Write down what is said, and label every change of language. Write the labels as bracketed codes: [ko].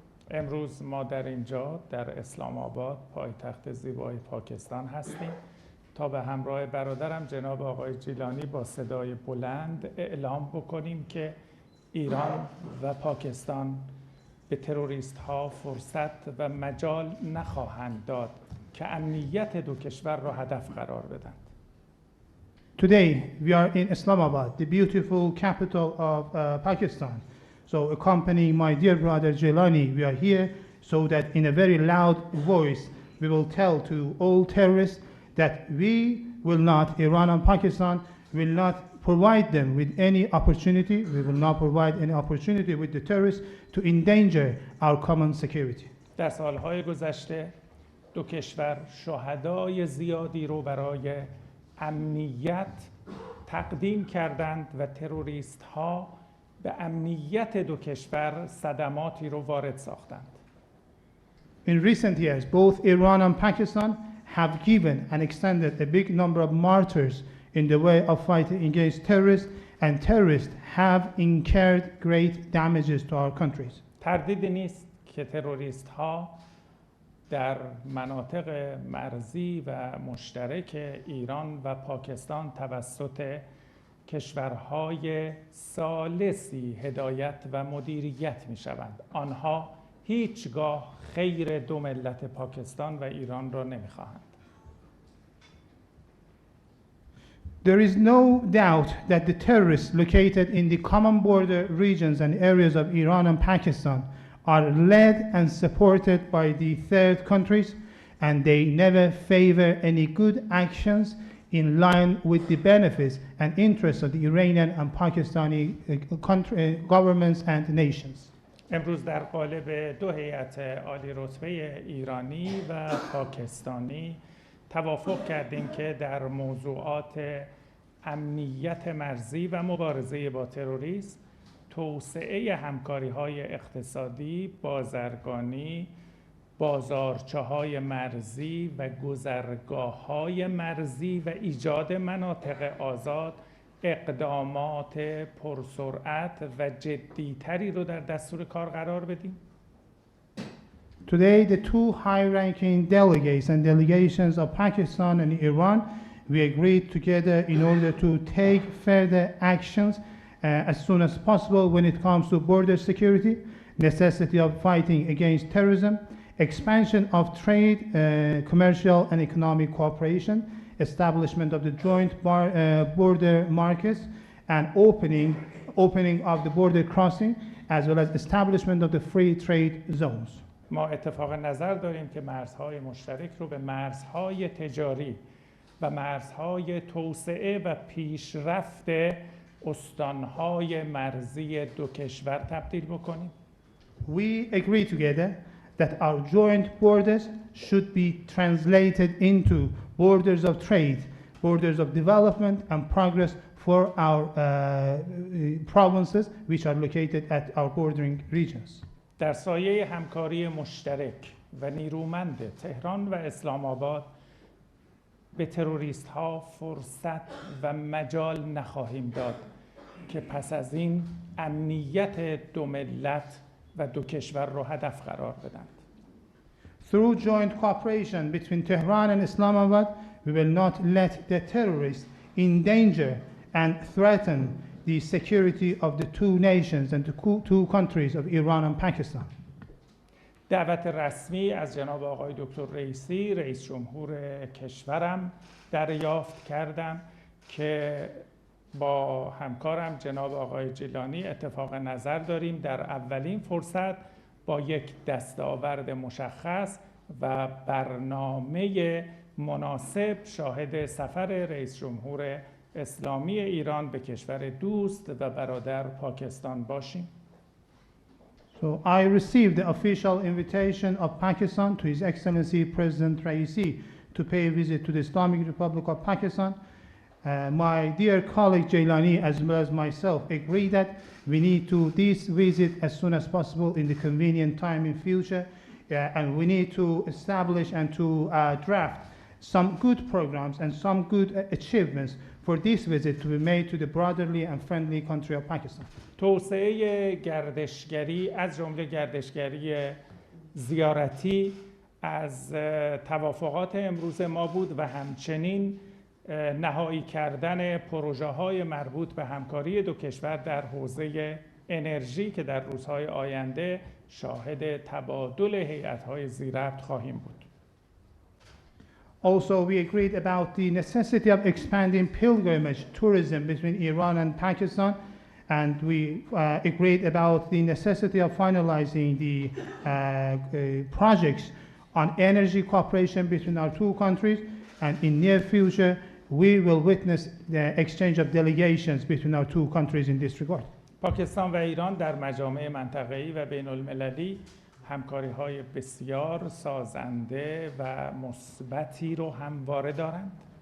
[fa] امروز ما در اینجا در اسلام آباد پایتخت زیبای پاکستان هستیم تا به همراه برادرم جناب آقای جیلانی با صدای بلند اعلام بکنیم که ایران و پاکستان به تروریست ها فرصت و مجال نخواهند داد که امنیت دو کشور را هدف قرار بدند. [en] Today we are in Islamabad, the beautiful capital of Pakistan. So accompanying my dear brother Jalil, we are here so that in a very loud voice we will tell to all terrorists that we will not, Iran and Pakistan will not provide them with any opportunity, we will not provide any opportunity with the terrorists to endanger our common security. [fa] در سالهای گذشته دو کشور شهدای زیادی رو برای امنیت تقدیم کردند و تروریست ها به امنیت دو کشور صدماتی رو وارد ساختند. [en] In recent years, both Iran and Pakistan have given and extended a big number of martyrs in the way of fighting against terrorists, and terrorists have incurred great damages to our countries. [fa] تردیدی نیست که تروریست ها در مناطق مرزی و مشترک ایران و پاکستان توسط کشورهای ثالثی هدایت و مدیریت می شوند. آنها هیچگاه خیر دو ملت پاکستان و ایران را نمی خواهند. [en] There is no doubt that the terrorists located in the common border regions and areas of Iran and Pakistan are led and supported by the third countries, and they never favor any good actions in line with the benefits and interests of the Iranian and Pakistani governments and nations. [fa] امروز در قالب دو هیئت عالی رتبه ایرانی و پاکستانی توافق کردیم که در موضوعات امنیت مرزی و مبارزه با تروریسم، توسعه همکاری‌های اقتصادی، بازرگانی، بازارچه‌های مرزی و گذرگاه‌های مرزی و ایجاد مناطق آزاد اقدامات پرسرعت و جدی‌تری رو در دستور کار قرار بدیم. [en] Today, the two high-ranking delegates and delegations of Pakistan and Iran, we agreed together in order to take further actions as soon as possible when it comes to border security, necessity of fighting against terrorism, expansion of trade, commercial and economic cooperation, establishment of the joint border markets, and opening of the border crossing, as well as establishment of the free trade zones. [fa] ما اتفاق نظر داریم که مرزهای مشترک رو به مرزهای تجاری و مرزهای توسعه و پیشرفت استانهای مرزی دو کشور تبدیل بکنیم. [en] We agree together that our joint borders should be translated into borders of trade, borders of development and progress for our provinces which are located at our bordering regions. [fa] در سایه همکاری مشترک و نیرومند تهران و اسلام آباد به تروریست ها فرصت و مجال نخواهیم داد که پس از این امنیت دو ملت و دو کشور را هدف قرار بدند. [en] Through joint cooperation between Tehran and Islamabad, we will not let the terrorists endanger and threaten the security of the two nations and the two countries of Iran and Pakistan. [fa] دعوت رسمی از جناب آقای دکتر رئیسی، رئیس جمهور کشورم دریافت کردم که با همکارم جناب آقای جیلانی اتفاق نظر داریم در اولین فرصت با یک دستاورد مشخص و برنامه مناسب شاهد سفر رئیس جمهور اسلامی ایران به کشور دوست و برادر پاکستان باشیم. [en] So I received the official invitation of Pakistan to His Excellency President Raisi to pay a visit to the Islamic Republic of Pakistan. My dear colleague Jailani as well as myself agree that we need to this visit as soon as possible in the convenient time in future, and we need to establish and to draft some good programs and some good achievements for this visit to be made to the brotherly and friendly country of Pakistan. [fa] توسعه گردشگری از جمله گردشگری زیارتی از توافقات امروز ما بود و همچنین نهایی کردن پروژه‌های مربوط به همکاری دو کشور در حوزه انرژی که در روزهای آینده شاهد تبادل هیئت‌های ذی‌ربط خواهیم بود. [en] Also, we agreed about the necessity of expanding pilgrimage tourism between Iran and Pakistan, and we agreed about the necessity of finalizing the projects on energy cooperation between our two countries, and in near future, we will witness the exchange of delegations between our two countries in this regard. [fa] پاکستان و ایران در مجامع منطقه‌ای و بین‌المللی همکاری‌های بسیار سازنده و مثبتی رو همواره دارند.